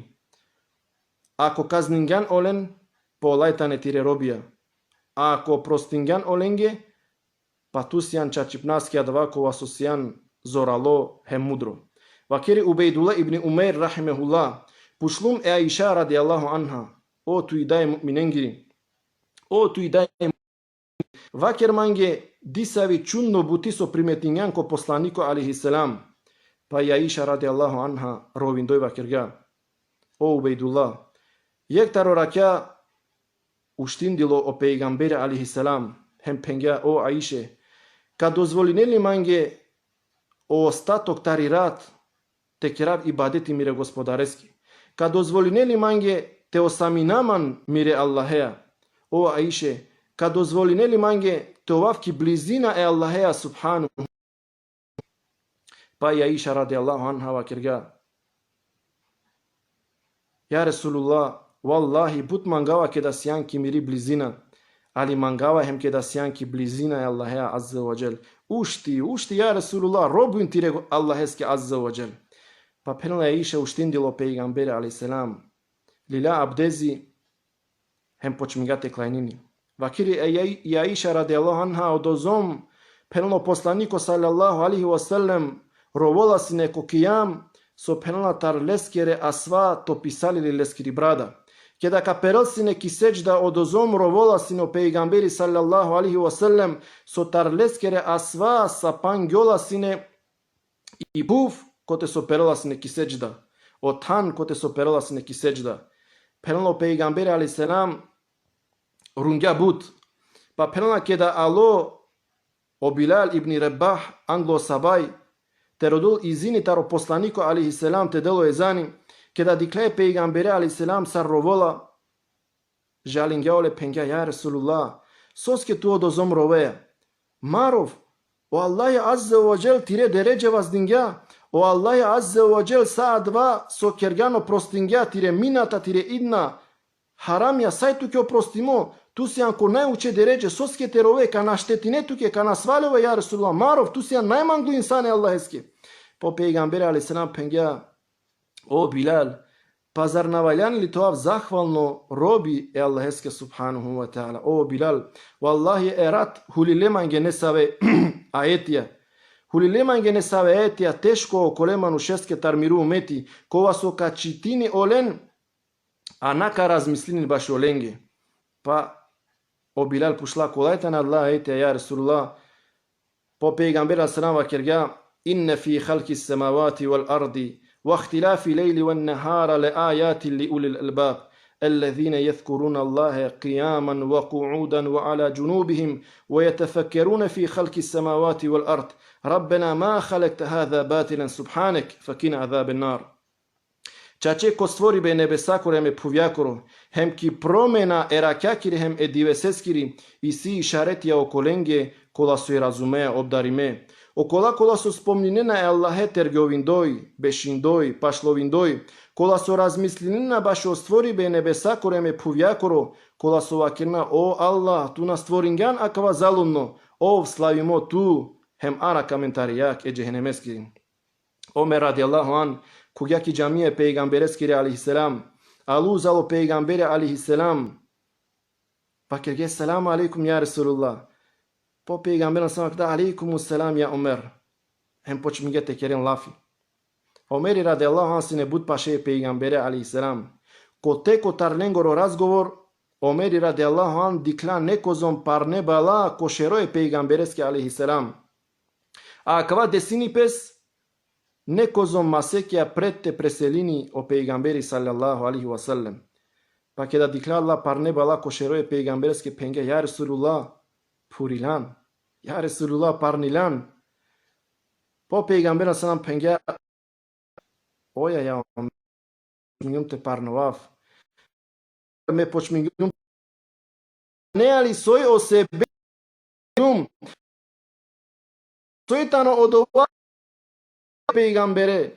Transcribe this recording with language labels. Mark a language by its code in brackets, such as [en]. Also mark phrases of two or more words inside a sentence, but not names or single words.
[rom] Ako kazningan olen, polajtane tire robija. Ako prostingan olenge, pa tu sijan čačipnaski advakova su sijan zoralo hem mudro. Vakiri Ubejdullah ibn Umair rahimehullah, pušlum e Aisha [ar] رضي الله عنها, [rom] o tu i daje mu'minengiri, o tu i daje vakir mange disavi čunno butiso primetinjan ko poslaniko [ar] عليه السلام, [rom] pa i Aisha [ar] رضي الله عنها [rom] rovindoj vakirga. O Ubejdullah, jektaro rakja uštindilo o peygamberi [ar] عليه السلام, [rom] hem pengja o Aisha, kad dozvolineli mange o ostatok tari rat, te kirav ibadeti mire gospodareski. Kad dozvolineli mange te osaminaman mire Allahea, o Aisha, kad dozvolineli mange te ovavki blizina e Allahea subhanahu. Pa i Aisha [ar] رضي الله عنها [rom] vakirga. [ar] يا رسول الله, [rom] wallahi but mangava ke da sijanki miri blizina, ali mangava hem ke da sijanki blizina e Allahea [ar] عز وجل. [rom] Ušti [ar] يا رسول الله, [rom] robuin tire Allaheske [ar] عز وجل. [rom] Pa penala Aisha uštindilo peygamberi [ar] عليه السلام, [rom] lila abdezi hem počmigate klajnini. Vakiri i Aisha [ar] رضي الله عنها [rom] odozom penalo poslaniko [ar] صلى الله عليه وسلم [rom] rovola si neko kijam, so penala tar leskere asva to pisali li leskiri brada. Kada kaperal si neki seđda odozom rovola si no peygamberi [ar] صلى الله عليه وسلم, [rom] so tar leskere asva sa pangjola sine i puf kote so perala si neki seđda. O tan kote so perala si neki seđda. Penalo peygamberi [ar] عليه السلام [rom] rungja but. Pa penala kada alo o Bilal ibn Rabah anglo sabaj, te rodul izini taro poslaniko [ar] عليه السلام [rom] te delo ezani, kada diklaje peygamberi [ar] عليه السلام [rom] sar rovola, žalingjaole pengja [ar] يا رسول الله, [rom] soske tu odozom roveja. Marov, o Allahi [ar] عز وجل [rom] tire deređe vas dingja, o Allahi [ar] عز وجل [rom] saa dva so kergano prostingja tire minata tire idna, haramja saj tuke oprostimo, tu si anko najuče deređe soske te rove ka naštetine tuke, ka nasvalove [ar] يا رسول الله. [rom] Marov, tu si an najmanglu insane Allaheske. Po peygamberi [ar] عليه السلام [rom] pengja, o Bilal, pa zar navaljani li to zahvalno robi e Allaheske [ar] سبحانه وتعالى. [rom] O Bilal, wallahi erat hulilemange nesave ajetija. Hulilemange nesave ajetija teško okolemanu šeske tarmiru umeti, kova so ka čitini olen, a naka razmislini baš olenge. Pa o Bilal pušla kolajta na Allah ajetija, [ar] يا رسول الله, [rom] po peygambera salama kerga, [ar] إن في خلق السماوات والأرض, واختلاف الليل والنهار لآيات لأولي الألباب الذين يذكرون الله قياما وقعودا وعلى جنوبهم ويتفكرون في خلق السماوات والأرض ربنا ما خلقت هذا باطلا سبحانك فقنا عذاب النار. [rom] Čače ko stvori be nebesakore me puvjakoro, hem ki promena erakjakiri hem ediveseskiri i si išaretija okolenge kola su i razumeja obdarime. Okola kola su spomninena e Allahe tergovindoj, bešindoj, pašlovindoj, kola su razmislinina baš o stvori be nebesakore me puvjakoro, kola su vakirna o Allah tu nas stvoringan akava zalunno, ov slavimo tu, hem ara kamentarijak e džehenemeski. Omer [ar] رضي الله عنه, [rom] kugjaki džamije pejgambereskiri alaihisselam, aluzalo peygambere alaihisselam, pa kerge [ar] السلام عليكم يا رسول الله. [rom] Po pejgamberan sam da [ar] عليكم السلام [rom] ja Omer. Hem počmigete keren lafi. Omeri [ar] رضي الله عنه [rom] sine bud paše peygambere alaihisselam. Ko teko tarlengoro razgovor, Omeri [ar] رضي الله عنه [rom] dikla nekozom parne bala košeroje pejgambereske alaihisselam. A akava desini pes, nekozom masekja prette preselini o peygamberi [ar] صلى الله عليه وسلم. [rom] Pa kada dikla Allah parne bala košeroje pejgambereske penge, [ar] يا رسول الله, [rom] purilan, [ar] يا رسول الله [rom] parnilan. Po pejgamberan sam penge, oja ja počmingum te parnovav. Me počmingum ne ali soj o sebe soj tano odova peygambere.